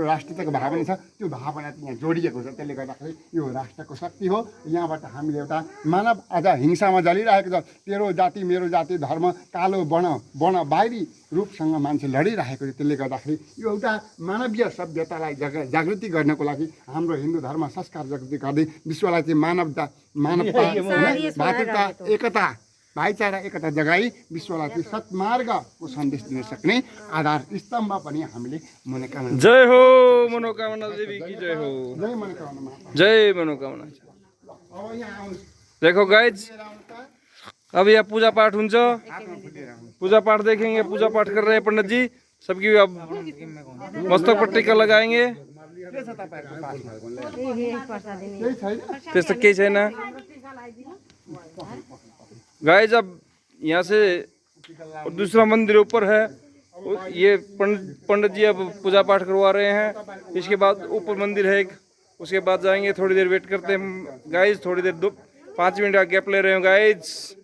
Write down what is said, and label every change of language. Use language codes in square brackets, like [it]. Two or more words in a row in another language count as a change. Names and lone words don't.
[ne] राष्ट्रियताको भावना छ त्यो भावना यहाँ जोडिएको छ त्यसले गर्दाखेरि यो राष्ट्रको शक्ति हो यहाँबाट हामीले एउटा मानव आज हिंसामा जलिरहेको छ तेरो जाति मेरो जाति धर्म कालो वर्ण बाहिरी रूपसँग मान्छे लडिरहेको छ त्यसले गर्दाखेरि यो एउटा मानवीय सभ्यतालाई जागृति गर्नको लागि हाम्रो हिन्दू धर्म संस्कार जागृति गर्दै विश्वलाई चाहिँ मानवता भातृता एकता भाइचारा एकता जगाई विश्वलाई चाहिँ सत्मार्गको सन्देश दिन सक्ने आधार स्तम्भ पनि हामीले मनोकामना [hi] जय हो मनोकामना देवी की जय हो जय मनोकामना जय मनोकामना [ne] अब यहाँ आउनु [hi] देखो गाइज [ne] अब यहाँ पूजा पाठ हुन्छ [hi] पूजा पाठ देखेंगे पूजा पाठ कर रहे हैं पंडित जी सबकी अब मस्तक पर टीका लगाएंगे [ne] त्यस्तो केही छैन [hi] गाइज अब यहाँ से दूसरा मंदिर ऊपर है ये पंडित जी अब पूजा पाठ करवा रहे हैं इसके बाद ऊपर मंदिर है एक उसके बाद जाएंगे थोड़ी देर वेट करते हैं गाइज थोड़ी देर 5 मिनट का गैप ले रहे हो गाइज